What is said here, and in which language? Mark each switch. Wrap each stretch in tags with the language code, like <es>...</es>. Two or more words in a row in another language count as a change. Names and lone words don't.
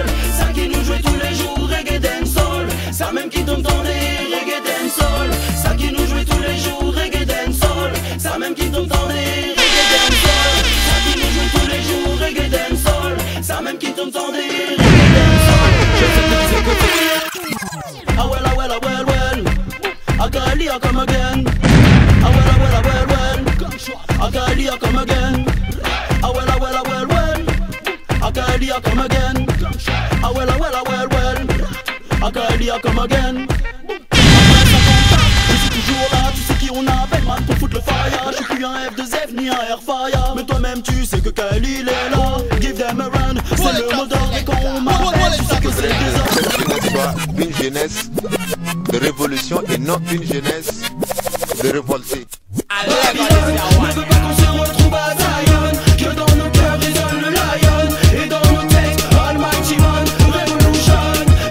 <fr>Ça qui nous joue tous les jours,</fr> <en>reggae dancehall.</en> <fr>Ça même qui tourne dans des</fr> <en>reggae dancehall.</en> <fr>Ça qui nous joue tous les jours,</fr> <en>reggae dancehall.</en> <fr>Ça même qui tourne dans des</fr> <en>reggae dancehall.</en> <fr>Ça qui nous joue tous les jours,</fr> <en>reggae dancehall.</en> <fr>Ça même qui tourne dans des</fr> <en>reggae dancehall.</en> <fr>Je sais que c'est que</fr> <en>ah well, ah well, ah well, well. Akali, I come again. Ah well, ah well, ah well, well. Akali, I come again. Ah well, ah well, ah well, well. Akali, I come again. Ah well, ah well, ah well, well. Akali, I come again.</en> <fr>Après 50 ans, je suis toujours là. Tu sais qui on appelle, man, pour foutre le fire. Je suis plus un F2F ni un Airfire. Mais toi-même tu sais que Kali il est là.</fr> <en>Give them a run,</en> <fr>c'est le mot d'ordre et quand on m'appelle, tu sais que c'est le désordre. Une jeunesse de révolution et non une jeunesse de révoltés. Ne veut pas qu'on se retrouve à Zion, que dans nos cœurs résonne le lion. Et dans nos têtes,</fr> <en>Almighty Man, Revolution,</en> <fr>Babylone.</fr>